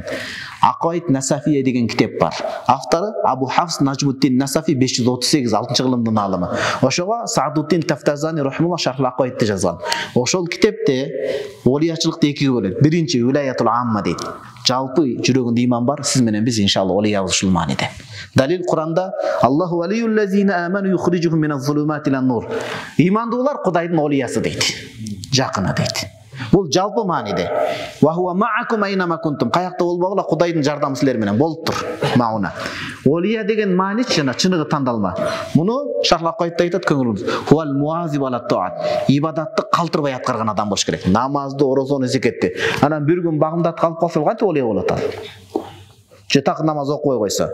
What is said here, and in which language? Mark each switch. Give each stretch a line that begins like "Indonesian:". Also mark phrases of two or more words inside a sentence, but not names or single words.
Kyrgyz: Акаид Насафия деген китеп бар. Автору Абу Хафс Нажмуддин Насафи 538 6-кылымдын алымы. Ошого Саадуддин Тафтазани рахимулла Шархыл Акаидти жазган. Ошол китепте олиячылыкты экиге бөлөт. Биринчи
Arabic: الولاية العامة
Kyrgyz: дейт. Жалпы жүрөгүндө иман бар, сиз менен биз иншалла олиябыз ушул мааниде. Далил Куранда
Arabic: الله ولي الذين آمنوا يخرجهم من الظلمات إلى النور.
Kyrgyz: Имандуулар Кудайдын олиясы дейт. Жакыны дейт. Бул жалпы мааниде.
Arabic: وهو معكم أينما كنتم.
Kyrgyz: Каякта болбогула Кудайдын жардамы силер менен болуп тур. Мауна. Олия деген маани жана чыныгы тандалма. Муну Шахлакаевда айтат көңүлүңүз.
Arabic: هو المواظب على الطاعات.
Kyrgyz: Ибадатты калтырбай аткарган адам болуш керек. Намазды, орозону, зекетти. Анан bir күн багымдат калып калса кантип олия болот ал? Же так намаз окубай койсо.